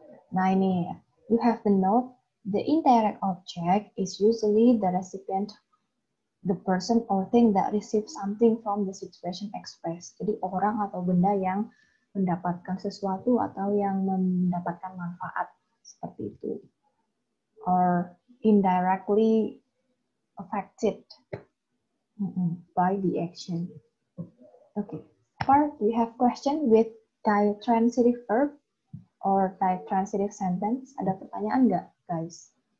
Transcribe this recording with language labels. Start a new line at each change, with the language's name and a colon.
English: Nah ini you have to note the indirect object is usually the recipient, the person or thing that receives something from the situation expressed.
Indonesian: Jadi orang atau benda yang mendapatkan sesuatu atau yang mendapatkan manfaat seperti itu.
English: Or indirectly affected by the action. Okay. Part, do you have question with transitive verb or transitive sentence?
Indonesian: Ada pertanyaan nggak, guys?